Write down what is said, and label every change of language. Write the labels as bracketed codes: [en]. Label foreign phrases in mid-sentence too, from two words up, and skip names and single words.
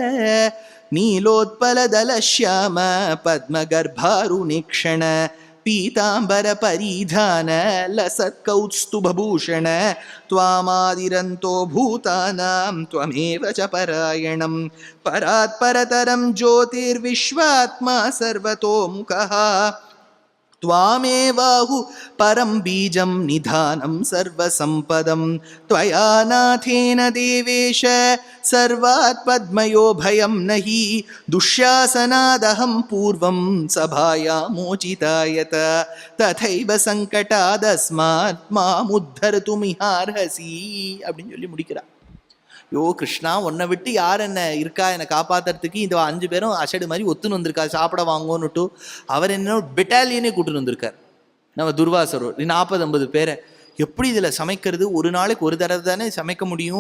[sa] नीलोत्पलदलश्याम पद्मगर्भारुणेक्षण पीताम्बर परिधान लसत्कौस्तुभभूषण त्वमादिरन्तो भूतानां त्वमेव च परायणम् परात् परतरं ज्योतिर्विश्वात्मा सर्वतोमुखः त्वामेवाहु परं बीजं निधानं सर्वसम्पदं त्वया नाथेन देवेश सर्वात् पद्मयो भयं नहि दुःशासनादहं पूर्वं सभायामोचितायत तथैव सङ्कटादस्मात् मामुद्धर्तुमिहार्हसि [ta] அப்படின்னு சொல்லி முடிக்கிறா. யோ கிருஷ்ணா, உன்னை விட்டு யார் என்ன இருக்கா என்னை காப்பாற்றுறதுக்கு? இந்த 5 பேரும் அசடு மாதிரி ஒத்துன்னு வந்திருக்கா, சாப்பிட வாங்கோன்னுட்டு அவர் என்ன பெட்டாலியனே கூட்டுன்னு வந்திருக்கார். நம்ம துர்வாசர் 40-50 பேரை எப்படி இதில் சமைக்கிறது? ஒரு நாளைக்கு ஒரு தடவை தானே சமைக்க முடியும்.